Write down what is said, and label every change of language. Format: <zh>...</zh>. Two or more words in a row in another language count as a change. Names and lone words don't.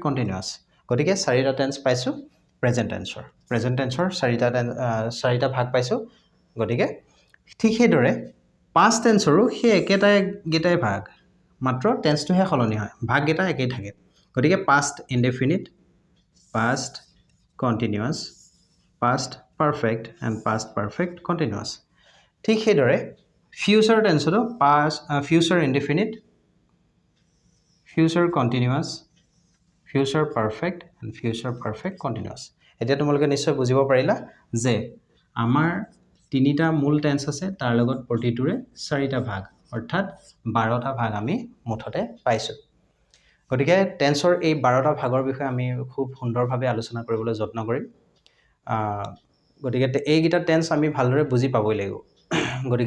<as>কন্টিনিউয়াস গতিকে চাৰিটা টেন্স পাইছো</as> <en>present tenseৰ</en> <as>চাৰিটা ভাগ পাইছো গতিকে ঠিক সেইদৰে</as> <en>past tenseৰো</en> <as>সেই একেটাই ভাগ মাত্ৰ টেন্সটোহে সলনি হয় ভাগকেইটা একেই থাকে গতিকে</as> <en>past indefinite past continuous, past perfect and past perfect continuous.</en> <as>ঠিক সেইদৰে</as> <en>future tense past future indefinite, future continuous, future perfect and future perfect continuous.</en> <as>এতিয়া তোমালোকে নিশ্চয় বুজিব পাৰিলা যে আমাৰ তিনিটা মূল টেন্স আছে তাৰ লগত প্ৰতিটোৰে চাৰিটা ভাগ অৰ্থাৎ 12টা ভাগ আমি মুঠতে পাইছো গতিকে টেন্সৰ এই 12টা ভাগৰ বিষয়ে আমি খুব সুন্দৰভাৱে আলোচনা কৰিবলৈ যত্ন কৰিম গতিকে এইকেইটা টেন্স আমি ভালদৰে বুজি পাবই লাগিব গতিকে</as>